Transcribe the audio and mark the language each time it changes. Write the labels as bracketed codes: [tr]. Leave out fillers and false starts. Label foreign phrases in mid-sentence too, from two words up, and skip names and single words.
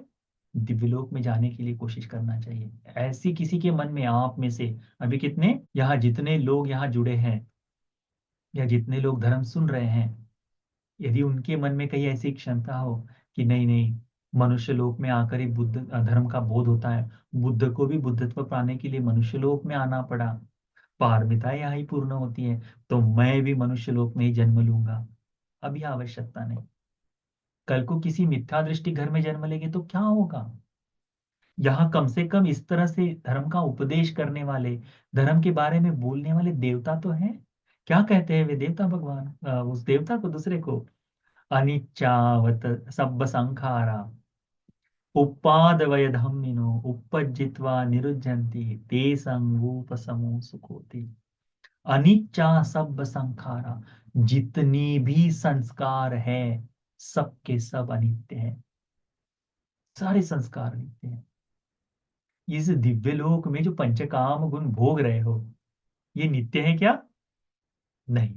[hi] दिव्यलोक में जाने के लिए कोशिश करना चाहिए। ऐसी किसी के मन में, आप में से अभी कितने यहाँ, जितने लोग यहाँ जुड़े हैं या जितने लोग धर्म सुन रहे हैं, यदि उनके मन में कहीं ऐसी क्षमता हो कि नहीं नहीं, मनुष्य लोक में आकर ही बुद्ध धर्म का बोध होता है, बुद्ध को भी बुद्धत्व पाने के लिए मनुष्य लोक में आना पड़ा, पारमिता यहाँ ही पूर्ण होती है, तो मैं भी मनुष्य लोक में ही जन्म लूंगा, अभी आवश्यकता नहीं। कल को किसी मिथ्या दृष्टि घर में जन्म लेंगे तो क्या होगा? यहाँ कम से कम इस तरह से धर्म का उपदेश करने वाले, धर्म के बारे में बोलने वाले देवता तो हैं। क्या कहते हैं वे देवता? भगवान उस देवता को, दूसरे को, [pi] अनिच्चावत सब्ब संखारा उपादवय धम्मिनो उपज्जित्वा निरुज्जन्ति ते संगोपसमो सुखोति। अनिच्चा सब संखारा, [hi] जितनी भी संस्कार है, सबके सब अनित्य है, सारे संस्कार अनित्य हैं। इस दिव्य लोक में जो पंचकाम गुण भोग रहे हो, ये नित्य है क्या? नहीं।